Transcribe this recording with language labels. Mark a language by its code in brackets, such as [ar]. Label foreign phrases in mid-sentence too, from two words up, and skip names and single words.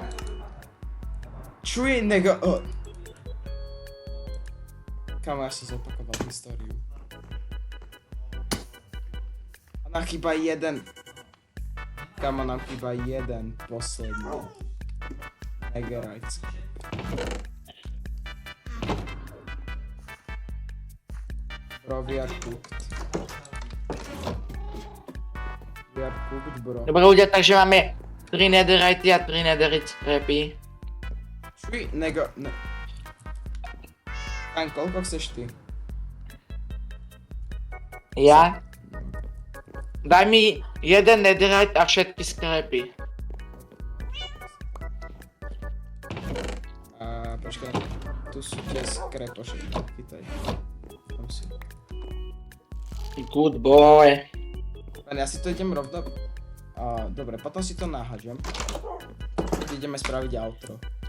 [sk] Tree nega... Kamo, ja som zopakoval históriu. A nám chýba jeden. Kamo, nám chýba jeden posledný. Negerite. [en] Bro, we are cooked. We are cooked, bro. [sk] Dobre ľudia, takže máme 3 netherite a 3 netherite scrapy. Tree nega... Ne. Kaň, koľko chceš ty? Ja? Daj mi jeden netherite a všetky scrapy. Počkaj, tu sú tie skrepoše, chytaj. Tam sú. [en] Good boy. [sk] Ja si to idem rovno... Dobre, potom si to nahážem. Ideme spraviť outro.